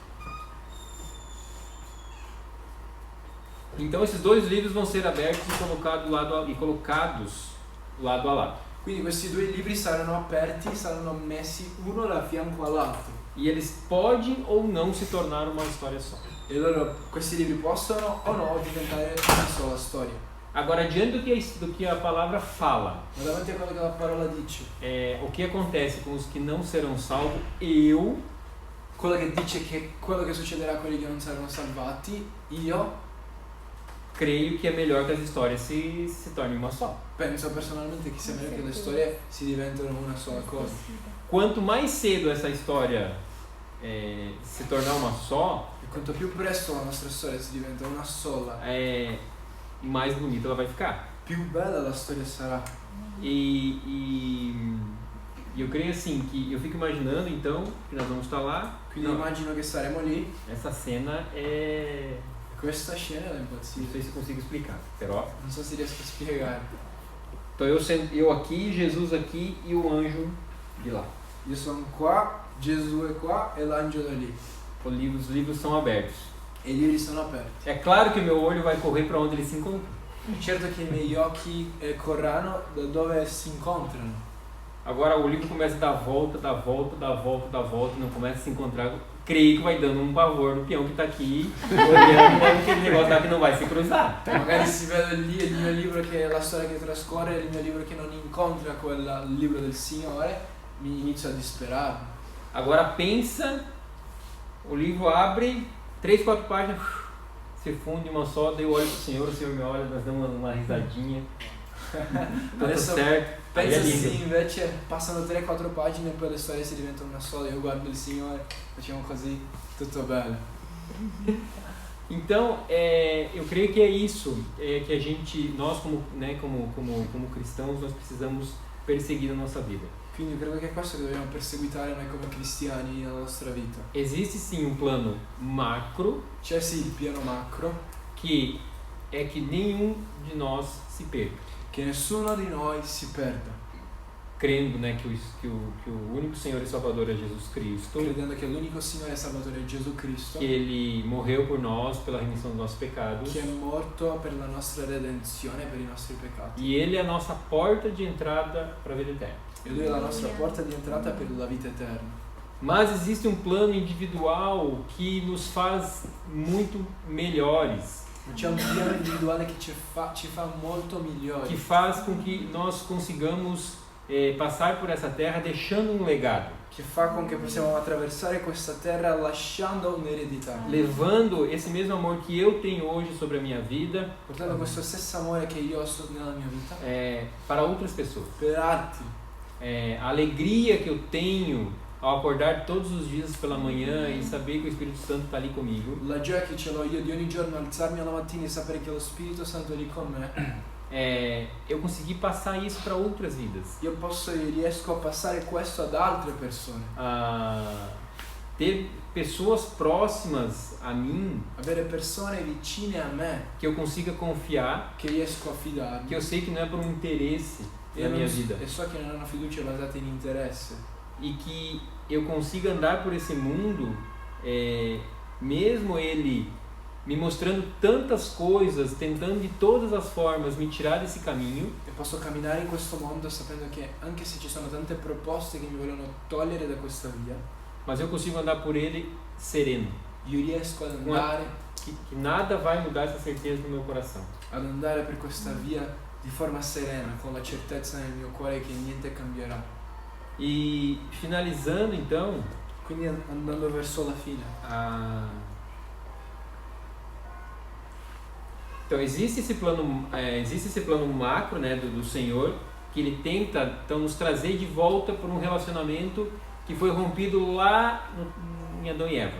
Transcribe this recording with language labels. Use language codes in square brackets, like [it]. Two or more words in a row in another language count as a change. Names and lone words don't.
[pt] Então esses dois livros vão ser abertos e colocados lado a lado. [it] Quindi questi due libri saranno aperti, saranno messi uno da fianco all'altro. [pt] E eles podem ou não se tornar uma história só. [it] E allora questi libri possono o no diventare una sola storia. [pt] Agora, diante do que a palavra fala, [it] Ma davanti a quello che la parola dice, [pt] o que acontece com os que não serão salvos, [it] quello che dice che quello che succederà a quelli che non saranno salvati, io [pt] creio que é melhor que as histórias se tornem uma só. [it] Penso personalmente che sia meglio che le storie si diventino una sola cosa. [pt] Quanto mais cedo essa história se tornar uma só, [it] E quanto più presto la nostra storia si diventa una sola, [pt] mais bonita ela vai ficar. [it] più bella la storia sarà. [pt] E eu creio assim, que eu fico imaginando então que nós vamos estar lá. [it] Quindi [pt] Não, [it] immagino che saremo lì. [pt] essa cena é... [it] Questa scena è [pt] Não [it] impazzita. [pt] sei se eu consigo explicar, [it] però. Non so se riesco a spiegare. [pt] Então eu aqui, Jesus aqui e o anjo de lá. [it] Io sono qua, Gesù è qua e l'angelo è lì. [pt] Os livros são abertos. [it] E i libri sono aperti. [pt] É claro que o meu olho vai correr para onde eles se encontram. [it] Certo che i miei occhi corranno da dove si incontrano. [pt] Agora o livro começa a dar volta, dá volta, dá volta, dá volta, não começa a se encontrar. Creio que vai dando um pavor no peão que está aqui, olhando para aquele negócio lá que não vai se cruzar. [it] Magari si vede lì il mio libro che è la storia che trascorre, il mio libro che non incontra il libro del Signore, mi inizio a disperare. [pt] Agora pensa, o livro abre, 3, 4 páginas, se funde uma só, daí eu olho pro Senhor, o Senhor me olha, nós damos uma risadinha, tá tudo [it] Adesso [pt] certo. Aí [it] penso [pt] é lindo. [it] sì, invece passano 3-4 pagine e poi le storie si diventano una sola, io guardo il Signore, facciamo così, tutto bello. [pt] Então, eu creio que é isso que a gente, nós como cristãos, nós precisamos perseguir na nossa vida. [it] Quindi credo che è questo che dobbiamo perseguitare noi come cristiani nella nostra vita. [pt] Existe sim um plano macro, [it] C'è sì il piano macro, [pt] que é que nenhum de nós se perca. [it] che nessuno di noi si perda, [pt] Crendo, né, que o único Senhor e Salvador é Jesus Cristo, [it] credendo che l'unico Signore e Salvatore è Gesù Cristo, [pt] que Ele morreu por nós pela remissão dos nossos pecados, [it] che è morto per la nostra redenzione, per i nostri peccati. [pt] e Ele é a nossa porta de entrada para a vida eterna. [it] E Lui è la nostra porta di entrata per la vita eterna. [pt] Mas existe um plano individual que nos faz muito melhores, [it] Ma c'è un piano individuale che ci fa molto migliori, [pt] que faz com que nós consigamos passar por essa terra deixando um legado, [it] che fa con che possiamo attraversare questa terra lasciando un'eredità, [pt] levando esse mesmo amor que eu tenho hoje sobre a minha vida [it] portando questo stesso amore che io ho nella mia vita [pt] para outras pessoas. [it] per altri. [pt] A alegria que eu tenho ao acordar todos os dias pela manhã e saber que o Espírito Santo está ali comigo, [it] La gioia che ce l'ho io di ogni giorno alzarmi alla mattina e sapere che lo Spirito Santo è lì con me, [pt] eu consegui passar isso para outras vidas. [it] riesco a passare questo ad altre persone, [pt] Ter pessoas próximas a mim [it] avere persone vicine a me [pt] que eu consiga confiar, [it] che riesco a fidarmi, [pt] que eu sei que não é por um interesse da minha vida, [it] e so che non hanno fiducia basata in interesse, [pt] e que eu consiga andar por esse mundo, mesmo ele me mostrando tantas coisas, tentando de todas as formas me tirar desse caminho, [it] e posso camminare in questo mondo sapendo che anche se ci sono tante proposte che mi vogliono togliere da questa via, [pt] mas eu consigo andar por ele sereno, [it] io riesco ad andare [pt] que nada vai mudar essa certeza no meu coração. [it] per questa via di forma serena, con la certezza nel mio cuore che niente cambierà. [pt] E finalizando então, [it] Quindi andando verso la fine, [pt] então existe esse plano macro, né, do Senhor, que Ele tenta então nos trazer de volta para um relacionamento que foi rompido lá em Adão e Eva.